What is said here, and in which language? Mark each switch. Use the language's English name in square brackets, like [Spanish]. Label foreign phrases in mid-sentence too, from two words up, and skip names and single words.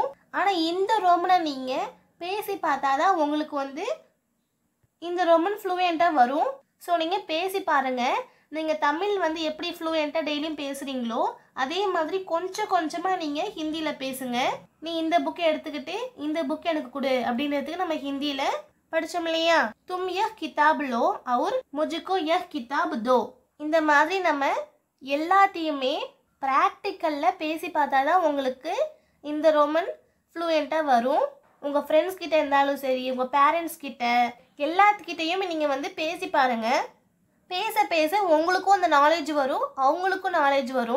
[Tamil] ஆனால் இந்த ரோமனை நீங்கள் பேசி பார்த்தா தான் உங்களுக்கு இந்த ரோமன் ஃப்ளூயண்ட்டாக வரும். ஸோ நீங்கள் பேசி பாருங்கள். நீங்கள் தமிழ் எப்படி ஃப்ளூயண்ட்டாக டெய்லியும் பேசுகிறீங்களோ அதே மாதிரி கொஞ்சம் கொஞ்சமாக நீங்கள் ஹிந்தியில் பேசுங்க. நீ இந்த புக்கை எடுத்துக்கிட்டு இந்த புக் எனக்கு கொடு அப்படின்றதுக்கு நம்ம ஹிந்தியில் படித்தோம் இல்லையா? [Hindi] तुम यह किताब लो और मुझको यह किताब दो. [Tamil] இந்த மாதிரி நம்ம எல்லாத்தையுமே ப்ராக்டிக்கலில் பேசி பார்த்தா தான் உங்களுக்கு இந்த ரோமன் ஃப்ளூயண்ட்டாக வரும். உங்கள் ஃப்ரெண்ட்ஸ் கிட்ட இருந்தாலும் சரி, உங்கள் பேரண்ட்ஸ் கிட்ட எல்லாத்துக்கிட்டையும் நீங்கள் பேசி பாருங்கள். பேச பேச உங்களுக்கும் அந்த நாலேஜ் வரும், அவங்களுக்கும் நாலேஜ் வரும்.